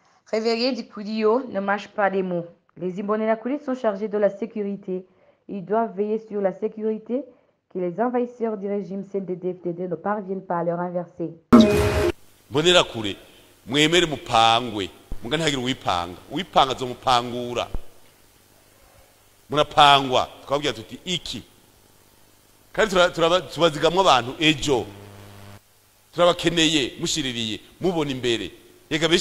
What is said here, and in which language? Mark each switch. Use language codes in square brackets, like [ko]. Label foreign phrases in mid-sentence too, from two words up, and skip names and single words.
[fr] Réveillés du Koudio ne mâche pas des mots. Les Imbonerakure sont chargés de la sécurité. Ils doivent veiller sur la sécurité, que les envahisseurs du régime CNDD-FDD ne parviennent pas à leur inverser. [rn] Imbonerakure mwemere mupangwe muga ntihagire uwipanga azomupangura murapangwa twabwira tuti iki kandi tubazigamwa abantu ejo turabakeneye mushiririye mubona imbere yega benshi